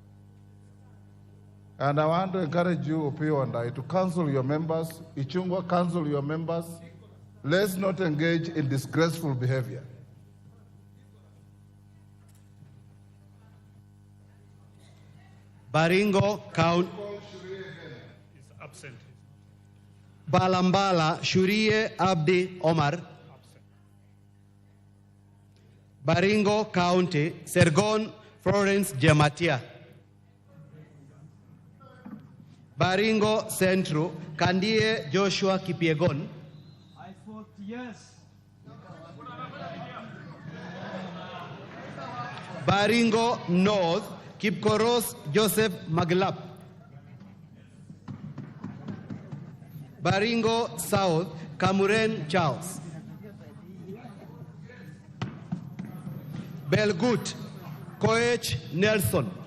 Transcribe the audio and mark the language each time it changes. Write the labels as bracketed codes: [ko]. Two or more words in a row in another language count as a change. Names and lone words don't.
[en] And I want to encourage you, Opio and I, to counsel your members. Ichungwa, counsel your members. Let's not engage in disgraceful behavior. Baringo County. Is absent. Balambala Shurie Abdi Omar. Baringo County, Sergon Florence Jematia. Baringo Central, Kandie Joshua Kipiegon. I vote yes. Baringo North, Kipkoros Joseph Maglap. Baringo South, Kamuren Charles. Belgut, Koech Nelson.